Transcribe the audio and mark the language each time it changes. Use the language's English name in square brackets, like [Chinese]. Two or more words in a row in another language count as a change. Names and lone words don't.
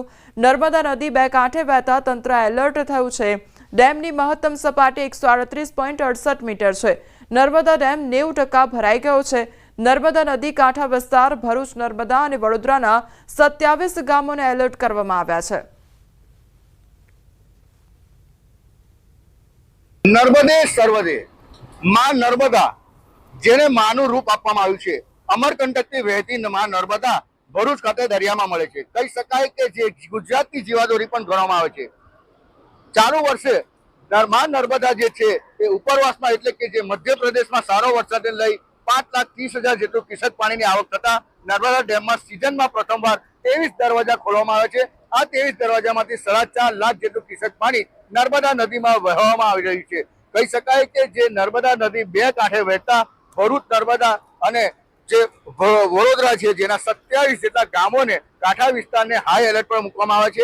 [Gujarati] નર્મદા નદી બે કાંઠે વહેતા તંત્ર એલર્ટ થયું છે। ડેમની મહત્તમ સપાટી 138.68 મીટર છે। નર્મદા ડેમ 90% ભરાઈ ગયો છે। નર્મદા નદી કાંઠા વિસ્તાર ભરૂચ, નર્મદા અને વડોદરાના 27 ગામોને એલર્ટ કરવામાં આવ્યા છે। નર્મદે સર્વદે માં નર્મદા જેને માનું રૂપ આપવામાં આવ્યું છે। અમરકંટકથી વહેતી માં નર્મદા ભરૂચ ખાતે દરિયામાં મળે છે। કહી શકાય કે જે ગુજરાતની જીવાદોરી પણ ગણવામાં આવે છે। ચાલુ વર્ષે માં નર્મદા જે છે એ ઉપરવાસમાં એટલે કે જે મધ્યપ્રદેશમાં સારો વરસાદને લઈ 5,30,000 જેટલું ક્યુસેક પાણીની આવક થતા નર્મદા ડેમમાં સિઝનમાં પ્રથમવાર 23 દરવાજા ખોલવામાં આવે છે। આ 23 દરવાજામાંથી 4.5 લાખ જેટલું ક્યુસેક પાણી નર્મદા નદીમાં વહેવામાં આવી રહ્યું છે। કહી શકાય કે જે નર્મદા નદી બે કાંઠે વહેતા ભરૂચ, નર્મદા અને જે વડોદરા છે જેના 27 જેટલા ગામોને કાંઠા વિસ્તારને હાઈ એલર્ટ પર મૂકવામાં આવે છે।